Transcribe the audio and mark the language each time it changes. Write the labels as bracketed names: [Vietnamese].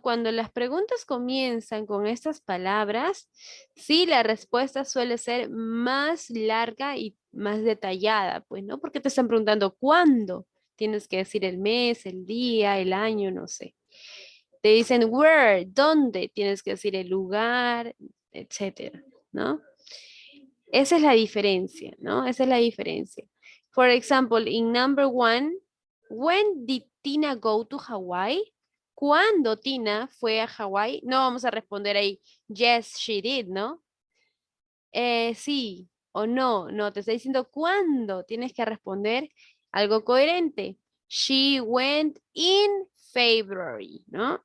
[Spanish] Cuando las preguntas comienzan con estas palabras, sí, la respuesta suele ser más larga y más detallada, pues, ¿no? Porque te están preguntando cuándo. Tienes que decir el mes, el día, el año, no sé. Te dicen where, dónde, tienes que decir el lugar, etcétera, ¿no? Esa es la diferencia, ¿no? Esa es la diferencia. [English] For example, in number 1, when did Tina go to Hawaii? [Spanish] ¿Cuándo Tina fue a Hawaii? No vamos a responder ahí, [English] yes, she did, [Spanish] ¿no? Sí o no, no, te está diciendo cuándo. Tienes que responder algo coherente. [English] She went in February, [Spanish] ¿no?